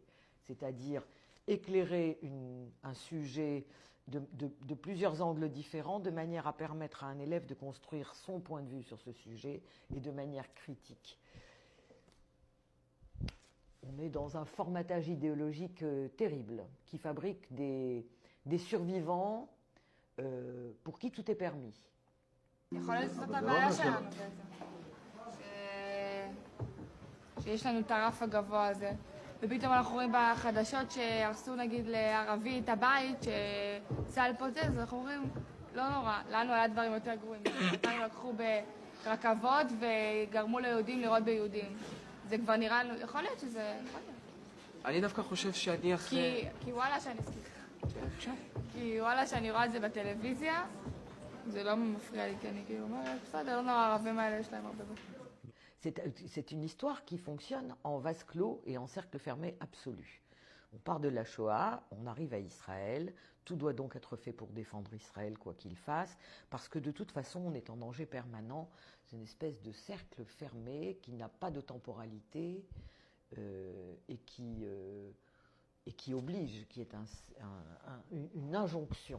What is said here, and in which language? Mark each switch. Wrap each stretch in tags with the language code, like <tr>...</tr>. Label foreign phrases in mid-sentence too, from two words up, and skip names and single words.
<fr>C'est-à-dire éclairer un sujet de plusieurs angles différents de manière à permettre à un élève de construire son point de vue sur ce sujet et de manière critique. On est dans un formatage idéologique terrible qui fabrique des survivants pour qui tout est permis.</fr> <he>שיש לנו את הרף הגבוה הזה, ופתאום אנחנו רואים בחדשות שהרסו נגיד לערבי את הבית, שצה"ל פוצץ, אז אנחנו אומרים, לא נורא, לנו היה דברים יותר גרועים. אותנו לקחו ברכבות וגרמו ליהודים לראות ביהודים. זה כבר נראה לנו, יכול להיות שזה... יכול להיות. אני דווקא חושב שאני אחרי... כי וואלה שאני... כי וואלה שאני רואה את זה בטלוויזיה, זה לא מפריע לי, כי אני כאילו אומרת, בסדר, לא נורא, הערבים האלה יש להם הרבה בית.</he> <fr>C'est une histoire qui fonctionne en vase clos et en cercle fermé absolu. On part de la Shoah, on arrive à Israël, tout doit donc être fait pour défendre Israël quoi qu'il fasse, parce que de toute façon on est en danger permanent, c'est une espèce de cercle fermé qui n'a pas de temporalité et qui oblige, qui est une injonction.</fr>